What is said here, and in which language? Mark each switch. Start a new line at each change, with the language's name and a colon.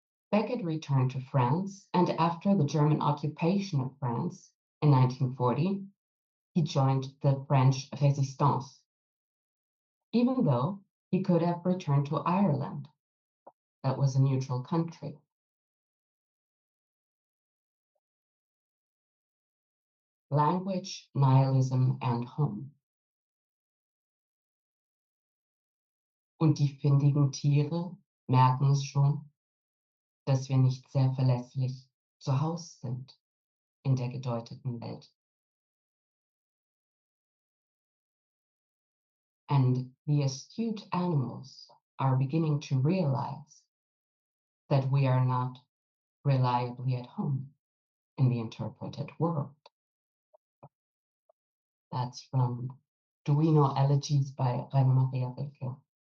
English: Beckett returned to France, and after the German occupation of France in 1940, he joined the French Resistance, even though he could have returned to Ireland. That was a neutral country. Language, Nihilism, and Home.
German: Und die findigen Tiere merken es schon, dass wir nicht sehr verlässlich zu Hause sind in der gedeuteten Welt.
English: And the astute animals are beginning to realize that we are not reliably at home in the interpreted world. That's from Duino Elegies by Rainer Maria Rilke.